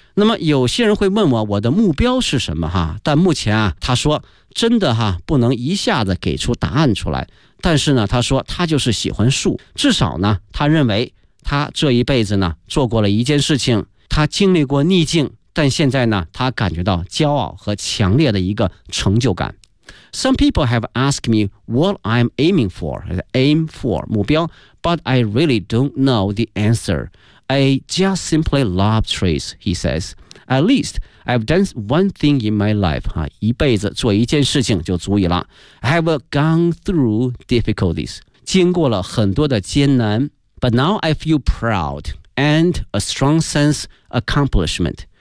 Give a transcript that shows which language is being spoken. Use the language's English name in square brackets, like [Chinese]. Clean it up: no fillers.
[Chinese] 那么有些人会问我，我的目标是什么哈？但目前啊，他说真的哈，不能一下子给出答案出来。但是呢，他说他就是喜欢树，至少呢，他认为他这一辈子呢，做过了一件事情，他经历过逆境，但现在呢，他感觉到骄傲和强烈的一个成就感。 [English] Some people have asked me what I'm aiming for, aim for 目标 ，but I really don't know the answer. I just simply love trees, he says. At least I've done one thing in my life. [Chinese] 一辈子做一件事情就足以了。 [English] Have gone through difficulties. [Chinese] 经过了很多的艰难。 [English] But now I feel proud and a strong sense accomplishment.